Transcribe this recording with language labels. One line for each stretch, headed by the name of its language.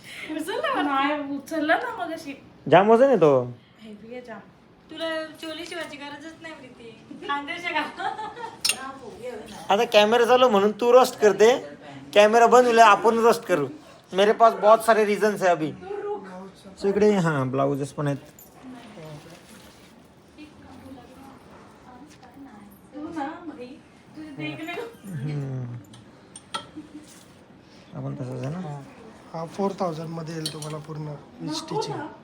Marathi: उचलला का? नाही उचलला ना मग अशी. जाम वजन आहे तो. हेवी आहे जाम. तुला चोली शिवायची गरजच नाही प्रीती. खांद्याच्या का. आता कॅमेरा चालू म्हणून तू रोस्ट करते. कॅमेरा बंद होईल आपण रोस्ट करू.
Hindi: मेरे पास बहुत सारे रीजन्स है अभी.
Marathi: सो इकडे हां ब्लाउजेस पण आहेत. तू ना भाई तुझे देखणे. आपण तसंच आहे ना. हा 4000 मध्ये येईल तुम्हाला पूर्ण
English: With stitching.